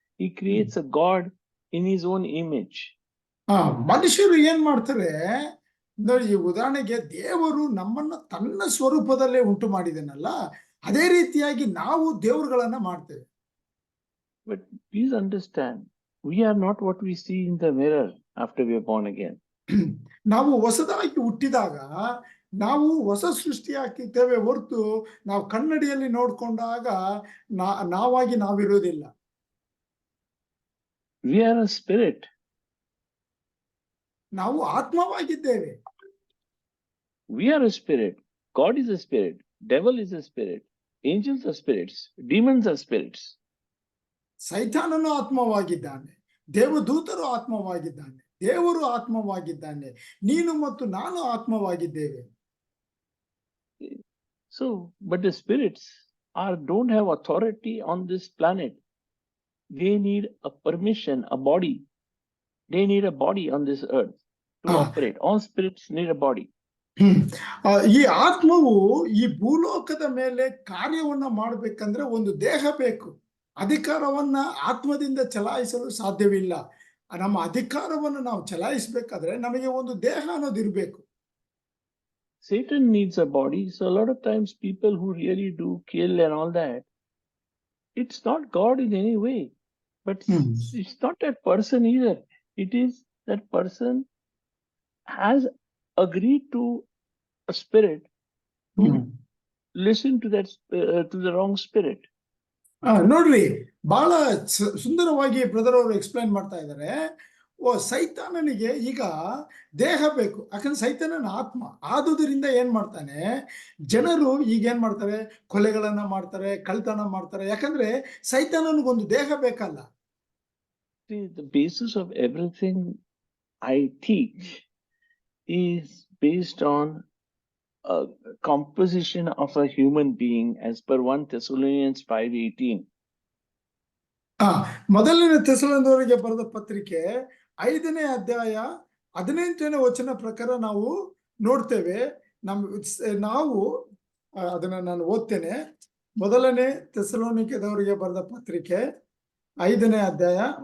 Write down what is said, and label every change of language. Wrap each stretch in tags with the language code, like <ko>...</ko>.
<en>He creates a God in his own image.</en> <kn>ಮನುಷ್ಯರು ಏನ್ ಮಾಡ್ತಾರೆ ನೋಡಿ, ಉದಾಹರಣೆಗೆ ದೇವರು ನಮ್ಮನ್ನ ತನ್ನ ಸ್ವರೂಪದಲ್ಲೇ ಉಂಟು ಮಾಡಿದನಲ್ಲ, ಅದೇ ರೀತಿಯಾಗಿ ನಾವು ದೇವರುಗಳನ್ನ ಮಾಡ್ತೇವೆ.</kn> <en>But please understand, we are not what we see in the mirror after we are born again.</en> <kn>ನಾವು ಹೊಸದಾಗಿ ಹುಟ್ಟಿದಾಗ ನಾವು ಹೊಸ ಸೃಷ್ಟಿ ಆಗ್ತಿದ್ದೇವೆ ಹೊರತು ನಾವು ಕನ್ನಡಿಯಲ್ಲಿ ನೋಡ್ಕೊಂಡಾಗ ನಾವಾಗಿ ನಾವಿರೋದಿಲ್ಲ.</kn> <en>We are a spirit.</en> <kn>ನಾವು ಆತ್ಮವಾಗಿದ್ದೇವೆ.</kn> <en>We are a spirit. God is a spirit. Devil is a spirit. Angels are spirits. Demons are spirits.</en> <kn>ಸೈತಾನನು ಆತ್ಮವಾಗಿದ್ದಾನೆ, ದೇವದೂತರು ಆತ್ಮವಾಗಿದ್ದಾನೆ, ದೇವರು ಆತ್ಮವಾಗಿದ್ದಾನೆ, ನೀನು ಮತ್ತು ನಾನು ಆತ್ಮವಾಗಿದ್ದೇವೆ.</kn> <en>So, but the spirits don't have authority on this planet. They need a permission, a body. They need a body on this earth to operate. All spirits need a body.</en> <kn>ಈ ಆತ್ಮವು ಈ ಭೂಲೋಕದ ಮೇಲೆ ಕಾರ್ಯವನ್ನ ಮಾಡಬೇಕಂದ್ರೆ ಒಂದು ದೇಹ ಬೇಕು. ಅಧಿಕಾರವನ್ನ ಆತ್ಮದಿಂದ ಚಲಾಯಿಸಲು ಸಾಧ್ಯವಿಲ್ಲ. ನಮ್ಮ ಅಧಿಕಾರವನ್ನು ನಾವು ಚಲಾಯಿಸಬೇಕಾದ್ರೆ ನಮಗೆ ಒಂದು ದೇಹ ಅನ್ನೋದು ಇರಬೇಕು.</kn> <en>Satan needs a body. So a lot of times people who really do kill and all that, it's not God in any way, but it's not that person either. It is that person has agreed to a spirit to listen to that to the wrong spirit.</en> <kn>ನೋಡ್ರಿ, ಬಹಳ ಸುಂದರವಾಗಿ brother ಅವರು explain ಮಾಡ್ತಾ ಇದ್ದಾರೆ. ಸೈತಾನನಿಗೆ ಈಗ ದೇಹ ಬೇಕು, ಯಾಕಂದ್ರೆ ಸೈತಾನನ ಆತ್ಮ. ಆದುದರಿಂದ ಏನ್ ಮಾಡ್ತಾನೆ, ಜನರು ಈಗ ಏನ್ ಮಾಡ್ತಾರೆ, ಕೊಲೆಗಳನ್ನ ಮಾಡ್ತಾರೆ, ಕಳ್ತನ ಮಾಡ್ತಾರೆ. ಯಾಕಂದ್ರೆ ಸೈತಾನನಿಗೊಂದು ದೇಹ ಬೇಕಲ್ಲ.</kn> <en>See, the basis of everything I teach is based on a composition of a human being as per 1 Thessalonians 5:18.</en> <kn>ಮೊದಲನೇ ಥೆಸಲೋನಿಕದವರಿಗೆ ಬರೆದ ಪತ್ರಿಕೆ 5ನೇ ಅಧ್ಯಾಯ 18ನೇ ವಚನ ಪ್ರಕಾರ ನಾವು ನೋಡ್ತೇವೆ. ನಾವು ಅದನ್ನ ನಾನು ಓದ್ತೇನೆ. ಮೊದಲನೇ ಥೆಸಲೋನಿಕದವರಿಗೆ ಬರೆದ ಪತ್ರಿಕೆ 5ನೇ ಅಧ್ಯಾಯ.</kn>